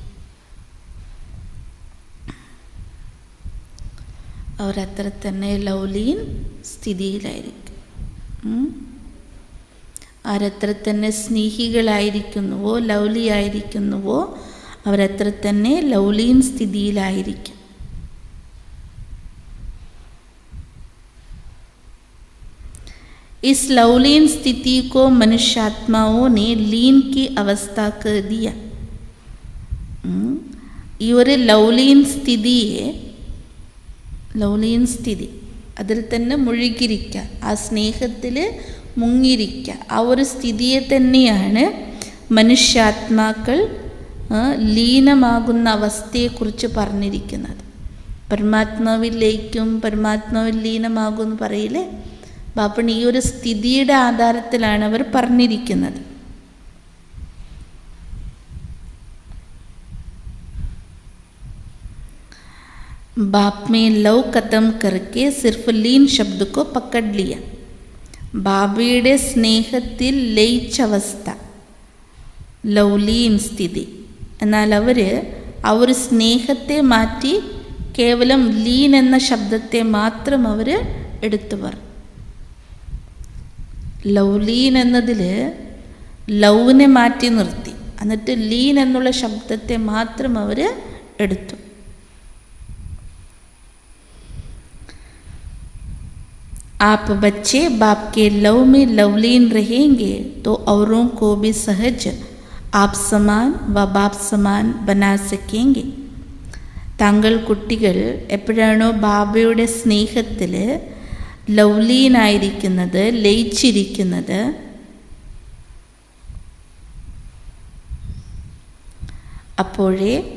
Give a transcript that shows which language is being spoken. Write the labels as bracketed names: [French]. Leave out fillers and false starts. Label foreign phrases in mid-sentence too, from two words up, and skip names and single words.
[Malayalam] അവരത്ര തന്നെ ലൗലീൻ സ്ഥിതിയിലായിരിക്കും. ആരത്ര തന്നെ സ്നേഹികളായിരിക്കുന്നുവോ ലൗലി ആയിരിക്കുന്നുവോ അവരത്ര തന്നെ ലൗലീൻ സ്ഥിതിയിലായിരിക്കും. [Hindi] इस लवलीन स्थिति को मनुष्यात्माओं ने लीन की अवस्था कर दिया. [Malayalam] ഈ ഒരു ലൗലീൻ സ്ഥിതിയെ, ലൗലീൻ സ്ഥിതി അതിൽ തന്നെ മുഴുകിരിക്കുക, ആ സ്നേഹത്തിൽ മുങ്ങിരിക്കുക, ആ ഒരു സ്ഥിതിയെ തന്നെയാണ് മനുഷ്യാത്മാക്കൾ ലീനമാകുന്ന അവസ്ഥയെക്കുറിച്ച് പറഞ്ഞിരിക്കുന്നത്. പരമാത്മാവിൽ ലയിക്കും, പരമാത്മാവിൽ ലീനമാകും എന്ന് പറയില്ലേ, ബാപ്പൺ ഈ ഒരു സ്ഥിതിയുടെ ആധാരത്തിലാണ് അവർ പറഞ്ഞിരിക്കുന്നത്. [Hindi] बाप में लव खत्म करके सिर्फ लीन शब्द को पकड़ लिया. [Malayalam] ബാബയുടെ സ്നേഹത്തിൽ ലയിച്ചവസ്ഥ ലൗലീൻ സ്ഥിതി. എന്നാൽ അവർ ആ ഒരു സ്നേഹത്തെ മാറ്റി കേവലം ലീൻ എന്ന ശബ്ദത്തെ മാത്രം അവർ എടുത്തു പറഞ്ഞു. ലൗലീൻ എന്നതിൽ ലൗവിനെ മാറ്റി നിർത്തി, എന്നിട്ട് ലീൻ എന്നുള്ള ശബ്ദത്തെ മാത്രം അവർ എടുത്തു. [Hindi] आप बच्चे बाप के लव में लवलीन रहेंगे तो औरों को भी सहज आप समान व बाप समान बना सकेंगे. [Malayalam] താങ്കൾ കുട്ടികൾ എപ്പോഴാണോ ബാബയുടെ സ്നേഹത്തിൽ ലൗലീനായിരിക്കുന്നത്, ലയിച്ചിരിക്കുന്നത്, അപ്പോഴേ